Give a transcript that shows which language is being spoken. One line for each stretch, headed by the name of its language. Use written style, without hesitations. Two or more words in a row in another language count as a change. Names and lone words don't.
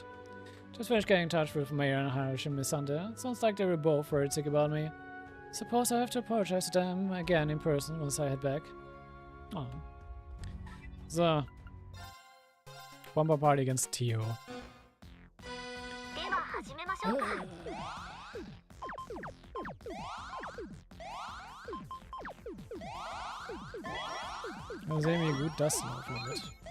English: Just finished getting in touch with Mayor and Harsh and Miss Hunter. Sounds like they were both worried sick about me. Suppose I have to apologize to them again in person once I head back. Oh. So. Pom Pom Party against Tio.
Japanese: しょうか。
German: Mal sehen, wie gut das laufen wird.